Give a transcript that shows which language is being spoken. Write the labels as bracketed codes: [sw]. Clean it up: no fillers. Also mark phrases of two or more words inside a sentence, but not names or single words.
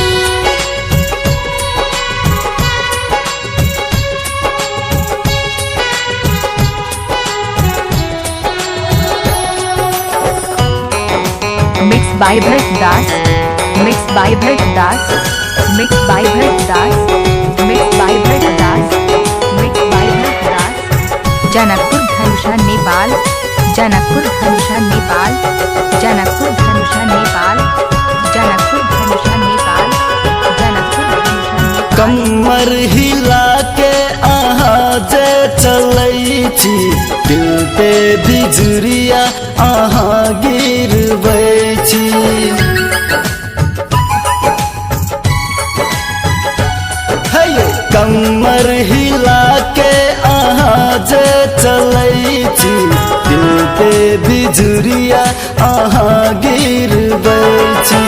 [en] Mixed by Bharat Das, mixed by Bharat Das, mixed by Bharat Das, mixed by Bharat Das, mixed by Bharat Das। [mai] जनकपुर धनुषा नेपाल, जनकपुर धनुषा नेपाल, जनकपुर धनुषा नेपाल, जनकपुर धनुषा नेपाल, जनकपुर धनुषा नेपाल। कमर हिला के अहाँ जे चलै छी, दिल पे बिजुरिया अहाँ गिरबै छी। कमर हिला के अहाँ जे चलै छी, दिल पे बिजुरिया अहाँ गिरबै छी।